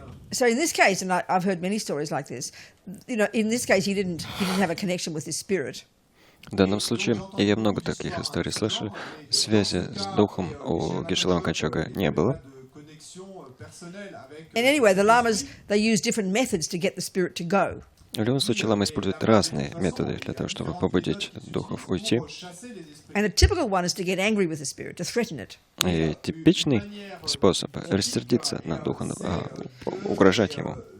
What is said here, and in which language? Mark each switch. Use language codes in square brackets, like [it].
[en] So in this case, and I've heard many stories like this, you know, in this case he didn't have a connection with his spirit. [ru] В данном случае, и я много таких историй слышал, связи с духом у Гешелама Качога не было. [en] And anyway, the lamas, they use different methods to get the spirit to go. [ru] В любом случае, ламы используют разные методы для того, чтобы побудить духов уйти. [en] And a typical one is to get angry with the spirit, to threaten it. [ru] И типичный способ рассердиться на духа, угрожать ему.